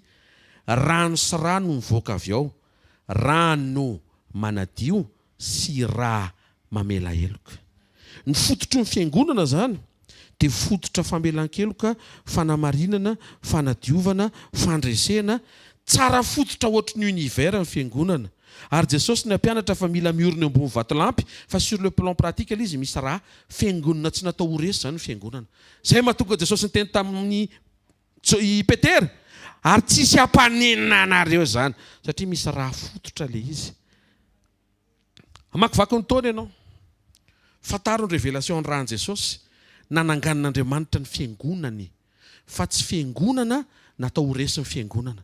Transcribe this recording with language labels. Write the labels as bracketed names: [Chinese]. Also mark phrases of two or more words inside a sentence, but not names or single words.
[Malagasy] Rano sy rano mivoaka avy ao, rano manadio sy rà mamela heloka. Ny fototry ny fiangonana zany dia fototra famelan-keloka, fanamarinana, fanadiovana, fandresena, tsara fototra ohatry ny univers ny fiangonana. Ary Jesosy ny ampianatra fa mila miorina ambony vatolampy, fa [French] sur le plan pratique [Malagasy] izy misy raha fiangonana tsy natao ho resy zany ny fiangonana. Zay mahatonga Jesosy ny teny tamin'ny Petera, ary tsisy ampanenina anareo zany, satria misy raha fototra le izy. Amakivaky ny taona ianao, fantaro ny révélation ny rahan'i Jesosy, nananganan'Andriamanitra ny fiangonany, fa tsy fiangonana natao ho resy ny fiangonana.